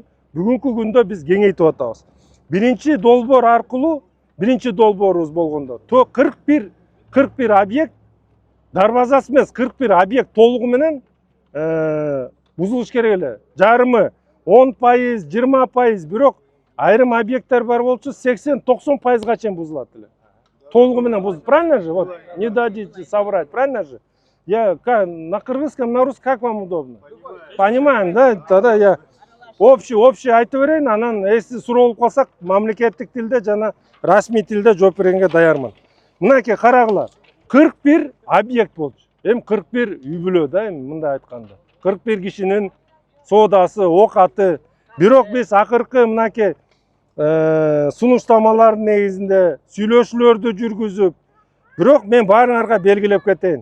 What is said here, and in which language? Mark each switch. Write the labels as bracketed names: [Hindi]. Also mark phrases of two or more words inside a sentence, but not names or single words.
[Kyrgyz] Бүгүнкү күндө биз кеңейтип атабыз. Биринчи долбоор аркылуу, биринчи долбоорубуз болгондо 41 объект, дарбазасы эмес, 41 объект толугу менен бузулуш керек эле. Жарымы 10%, 20%, бирок айрым объекттер бар болчу 80-90%га чейин бузулат эле. Толугу менен бузулат. [Russian] Правильно же? Вот, не дадите соврать, правильно же? Я на кыргызском, на русском, как вам удобно? Понимаем, да? Тогда я общий [Kyrgyz] айтып берейин, анан эси суроо болуп калсак, мамлекеттик тилде жана расмий тилде жооп бергенге даярмын. Мынакей карагыла, 41 объект болчу. Эми 41 үй бүлө да, эми мындай айтканда. 41 кишинин соодасы, окаты. Бирок биз акыркы мынакей сунуштамалардын негизинде сүйлөшүүлөрдү жүргүзүп, бирок мен баарыңарга белгилеп кетейин.